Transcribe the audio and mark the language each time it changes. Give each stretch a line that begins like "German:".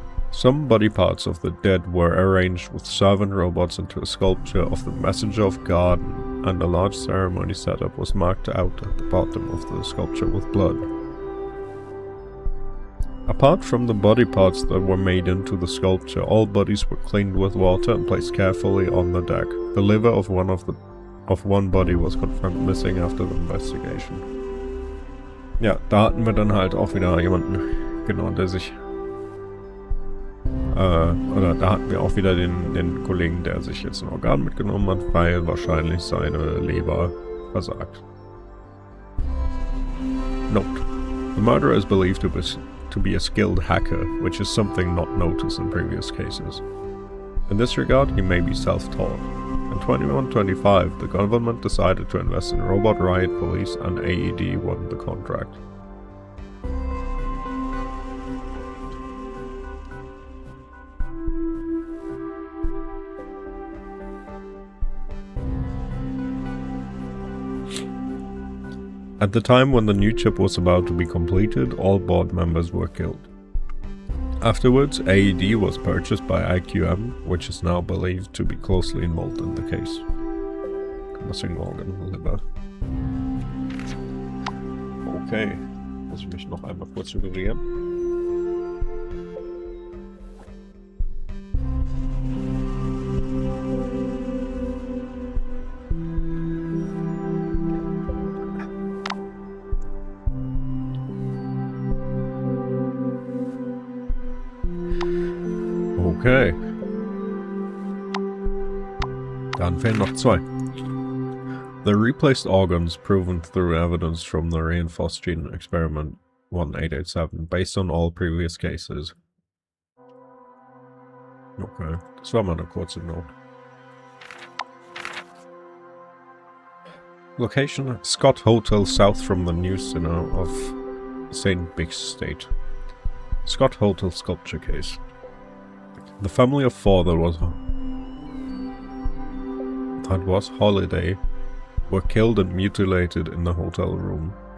English: Some body parts of the dead were arranged with servant robots into a sculpture of the Messenger of God, and a large ceremony setup was marked out at the bottom of the sculpture with blood. Apart from the body parts that were made into the sculpture, all bodies were cleaned with water and placed carefully on the deck. The liver of one body was confirmed missing after the investigation.
German: Ja, da hatten wir dann halt auch wieder jemanden, genau, der sich oder da hatten wir auch wieder den Kollegen, der sich jetzt ein Organ mitgenommen hat, weil wahrscheinlich seine Leber versagt.
English: Note: the murderer is believed to be a skilled hacker, which is something not noticed in previous cases. In this regard, he may be self-taught. In 2125, the government decided to invest in robot riot police, and AED won the contract. At the time when the new chip was about to be completed, all board members were killed. Afterwards, AED was purchased by IQM, which is now believed to be closely involved in the case. Missing organ, liver.
German: Okay, muss ich mich noch einmal kurz überreden. Okay. Dann fehlen noch zwei.
English: The replaced organs proven through evidence from the reinforced gene experiment 1887 based on all previous cases.
German: Okay, das war mal eine kurze Note.
English: Location: Scott Hotel south from the new center of St. Big's State. Scott Hotel sculpture case. The family of four that was Holiday were killed and mutilated in the hotel room.